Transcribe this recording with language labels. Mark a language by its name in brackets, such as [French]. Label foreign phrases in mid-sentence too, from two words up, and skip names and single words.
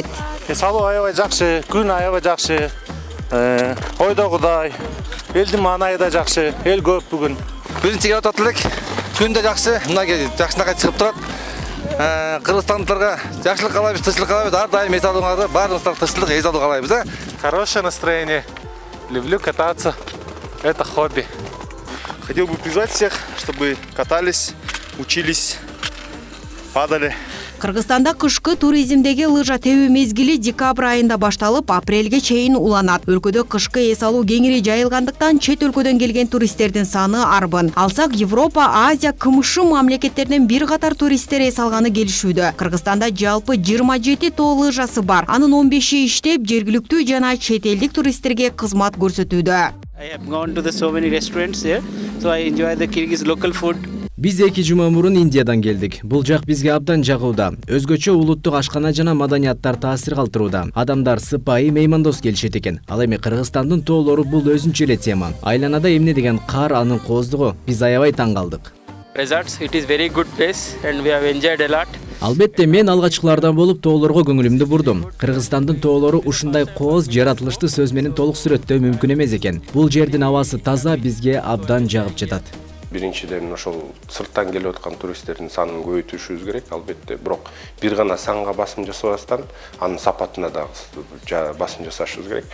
[Kyrgyz] Эс алуу аябай жакшы, күн аябай жакшы. Ойдогудай, элдин маанайы да жакшы, эл көп бүгүн. Биринчи келип атат элек. Күн да жакшы, мына жакшынакай чыгып турат. Кыргызстандыктарга жакшылык каалайбыз, тынччылык каалайбыз. Ар дайым эс алууңарды, баарыңыздар тынччылык, эс алуу каалайбыз, а? [Russian] Хорошее настроение. Люблю кататься. Это хобби. Хотел бы призвать всех, чтобы катались, учились, падали. [Kyrgyz] Кыргызстанда кышкы туризмдеги лыжа тебүү мезгили декабрь айында башталып, апрелге чейин уланат. Өлкөдө кышкы эс алуу кеңири жайылгандыктан чет өлкөдөн келген туристтердин саны арбын. Алсак Европа, Азия, КМШ мамлекеттеринен бир катар туристтер эс алганы келишүүдө. Кыргызстанда жалпы 27 тоо лыжасы бар. Анын 15и иштеп, жергиликтүү жана чет элдик туристтерге кызмат көрсөтүүдө. [English] I have gone to so many restaurants here, so I enjoy the Kyrgyz local food. [Kyrgyz] Биз 2 жума мурун Индиядан келдик. Бул жак бизге абдан жагууда. Өзгөчө улуттук ашкана жана маданияттар таасир калтырууда. Адамдар сыпайы меймандос келишет экен. Ал эми Кыргызстандын тоолору бул өзүнчө эле тема. Айланада эмне деген кар, анын кооздугу. Биз аябай таң калдык. [English] Resorts, it is very good place and we have enjoyed a lot. [Kyrgyz] Албетте мен алгачкылардан болуп тоолорго көңүлүмдү бурдум. Кыргызстандын тоолору ушундай кооз жаратылышты сөз менен толук сүрөттөө мүмкүн эмес экен. Бул жердин абасы таза, бизге абдан жагып жатат. Биринчиден ошол сырттан келип аткан туристтердин санын көбөйтүшүбүз керек. Албетте, бирок бир гана санга басым жасабастан, анын сапатына да басым жасашыбыз керек.